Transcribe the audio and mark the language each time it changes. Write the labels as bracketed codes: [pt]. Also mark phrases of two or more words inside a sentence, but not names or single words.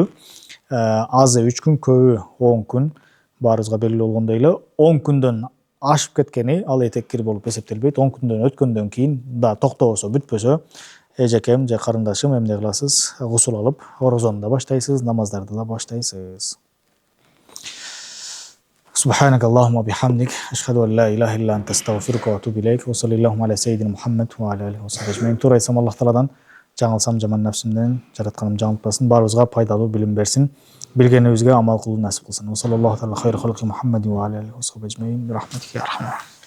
[ky] Азы 3 күн, көбү 10 күн. Баарыбызга белгилүү болгондой эле 10 күндөн ашып кеткени ал этек кир болуп эсептелбейт. 10 күндөн өткөндөн кийин да токтобосо, бүтпөсө, эжекем же карындашым эмне кыласыз? Гусул алып, орозону да баштайсыз, намаздарды да баштайсыз. [ar] سبحانك اللهم وبحمدك أشهد أن لا إله إلا أنت أستغفرك وأتوب إليك وصلى اللهم على سيدنا محمد وعلى آله وصحبه أجمعين. [ky] Туура айтсам Аллах Тааладан, жаңылсам жаман нәпсимден, жаратканым жаңылтпасын, баарыбызга пайдалуу билим берсин, билгенибизге амал кылуу насип кылсын. [ar] صلى الله عليه وسلم محمد وعلى آله وصحبه أجمعين. برحمتك يا رحمن.